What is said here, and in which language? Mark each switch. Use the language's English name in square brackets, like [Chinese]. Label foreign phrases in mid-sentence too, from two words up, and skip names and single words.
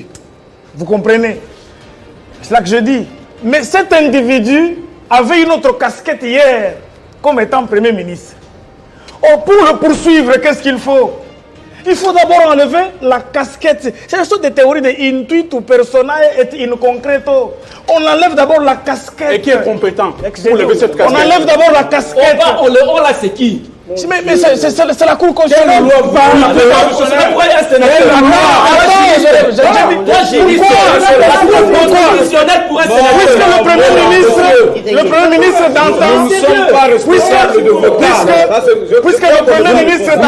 [French] Vous comprenez? C'est là que je dis. Mais cet individu avait une autre casquette hier comme étant Premier ministre. Oh, pour le poursuivre, qu'est-ce qu'il faut? Il faut d'abord enlever la casquette. C'est une sorte de théorie de [Latin] intuitu persona [French] et [Latin] in concreto. [French] On enlève d'abord la casquette. Et qui est compétent pour lever cette casquette? On enlève d'abord la casquette. On l'a, c'est qui? Mais c'est la Cour constitutionnelle. Puisque le Premier ministre d'antan, puisque le Premier ministre d'antan,